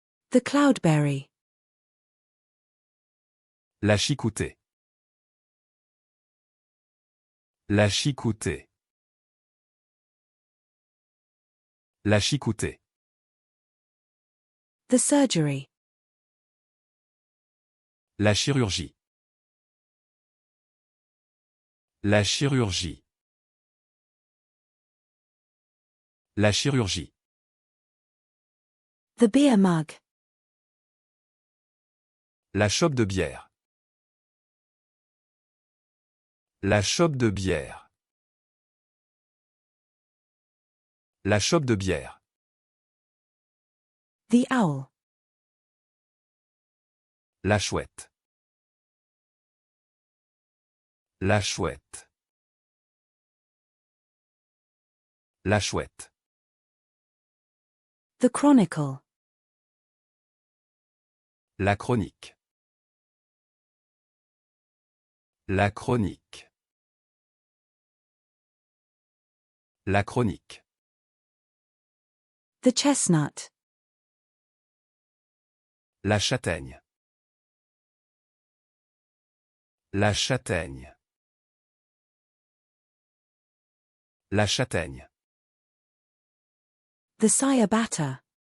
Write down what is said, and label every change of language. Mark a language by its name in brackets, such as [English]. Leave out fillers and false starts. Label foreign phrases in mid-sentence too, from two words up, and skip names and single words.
[English] The cloudberry. [French] La chicoutée. La chicoutée. La chicoutée. [English] The surgery. [French] La chirurgie. La chirurgie. La chirurgie. [English] The beer mug. [French] La chope de bière. La chope de bière. La chope de bière. [English] The owl. [French] La chouette. La chouette. La chouette. [English] The chronicle. [French] La chronique. La chronique. La chronique. [English] The chestnut. [French] La châtaigne. La châtaigne. La châtaigne. [English] The ciabatta.